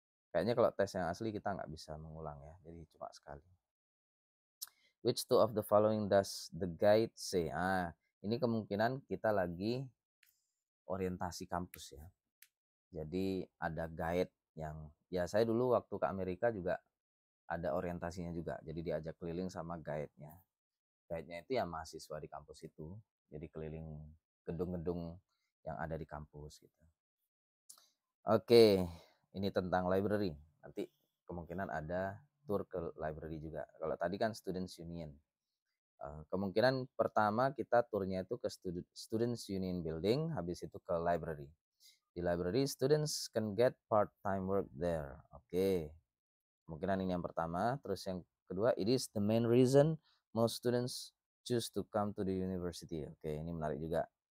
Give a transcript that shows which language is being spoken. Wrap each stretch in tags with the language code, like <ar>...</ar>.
<id>Kayaknya kalau tes yang asli kita nggak bisa mengulang ya. Jadi cuma sekali.</id> <en>Which two of the following does the guide say?</en> <id>Ini kemungkinan kita lagi orientasi kampus ya. Jadi ada guide yang ya saya dulu waktu ke Amerika juga ada orientasinya juga. Jadi diajak keliling sama guide-nya. Guide-nya itu ya mahasiswa di kampus itu. Jadi keliling gedung-gedung yang ada di kampus gitu. Oke, ini tentang library. Nanti kemungkinan ada tour ke library juga. Kalau tadi kan Students Union. Kemungkinan pertama kita turnya itu ke Students Union Building, habis itu ke library.</id> <en>Di library, students can get part-time work there.</en> <id>Oke, kemungkinan ini yang pertama. Terus yang kedua,</id> <en>it is the main reason most students choose to come to the university.</en> <id>Oke, ini menarik juga.</id>